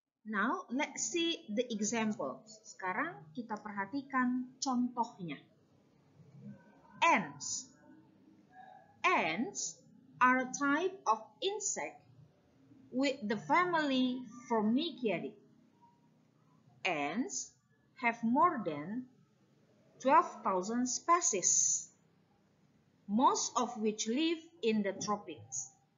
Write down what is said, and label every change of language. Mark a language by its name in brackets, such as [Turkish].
[English] Now, let's see the example. [Indonesian] Sekarang kita perhatikan contohnya. [English] Ants. Ants are a type of insect with the family Formicidae. Ants have more than 12,000 species, most of which live in the tropics.